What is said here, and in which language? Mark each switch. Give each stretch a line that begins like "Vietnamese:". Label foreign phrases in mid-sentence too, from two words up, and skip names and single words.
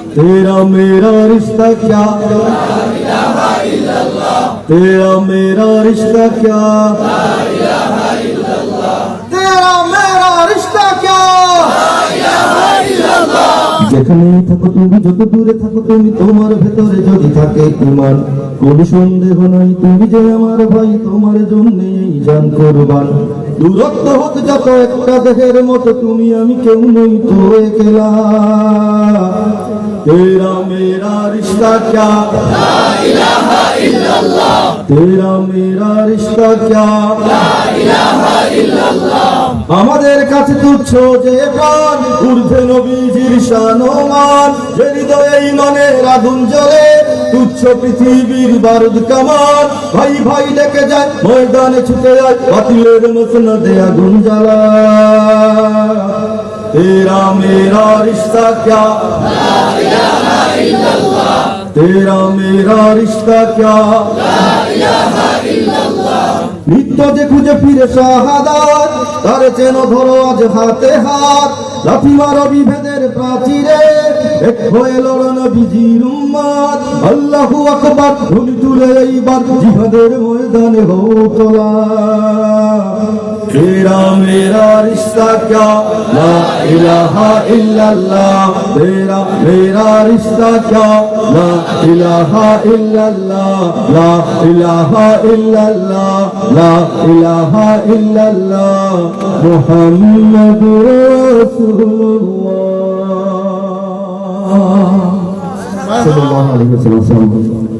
Hindi: तेरा मेरा रिश्ता क्या, तेरा मेरा रिश्ता क्या, तेरा मेरा रिश्ता क्या।
Bangla: যেখানেই থাকো তুমি, যত দূরে থাকো তুমি, তোমার ভেতরে যদি থাকে ঈমান, কোনো সন্দেহ নাই তুমি যে আমার ভাই, তোমার জন্যে এই জান কুরবান। দূরত্ব হোক যত একটা দেহের মতো, তুমি আমি কেউ নই তো একলা।
Hindi: तेरा मेरा रिश्ता क्या,
Arabic: لا إله إلا الله,
Hindi: तेरा मेरा रिश्ता क्या,
Arabic: لا إله إلا الله.
Bangla: আমাদের কাছে তুচ্ছ যে প্রাণ, ঊর্ধ্বে নবীজির শান ও মান, যে হৃদয়ে ঈমানের আগুন জ্বলে, তুচ্ছ পৃথিবীর বারুদ কামান। ভাই ভাই ডেকে যায়, ময়দানে ছুটে যায়, বাতিলের মসনদে আগুন জ্বালা।
Hindi: तेरा मेरा रिश्ता क्या,
Arabic: لا إله إلا الله,
Hindi: तेरा मेरा रिश्ता क्या,
Arabic: لا إله إلا الله.
Bangla: নিত্য যে খুঁজে ফিরে শাহাদাত, তারে চেন ধরো আজ হাতে হাত। লাথি মারো বিভেদের প্রাচীরে, এক হয়ে লড়ো নবীজির উম্মত।
Arabic: الله أكبر
Bangla: ধ্বনি তুলে এইবার জিহাদের ময়দানে হও তোলা।
Hindi: तेरा मेरा रिश्ता क्या,
Arabic: لا إله إلا الله,
Hindi: तेरा मेरा रिश्ता क्या,
Arabic: لا إله إلا الله، لا إله إلا الله، لا إله إلا الله، محمد رسول الله صلى الله عليه وسلم.